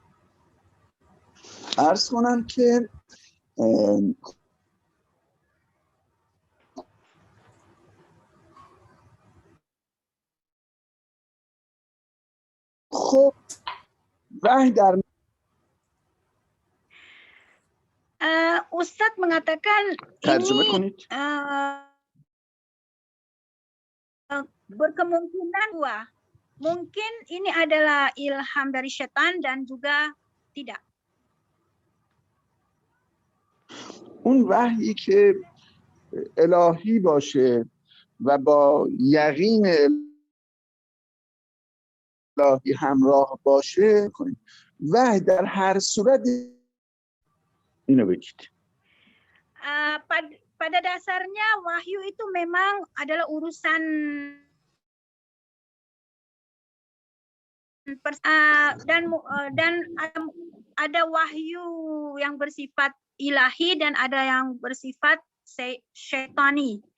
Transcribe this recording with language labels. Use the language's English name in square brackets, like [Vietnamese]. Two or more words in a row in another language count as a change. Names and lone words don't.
[Persian] عرض کنم که خب وحی در [Indonesian] Ustadz mengatakan [Persian] ترجمه [Indonesian] ini [Persian] کنید. [Indonesian] Berkemungkinan dua. Mungkin ini adalah ilham dari setan dan juga tidak. [Persian] اون وحیی که الهی باشه و با یقین الهی همراه باشه کنید. وحی در هر صورت اینو بگید. [Indonesian] Pada dasarnya wahyu itu memang adalah urusan dan ada wahyu yang bersifat ilahi dan ada yang bersifat syaitani.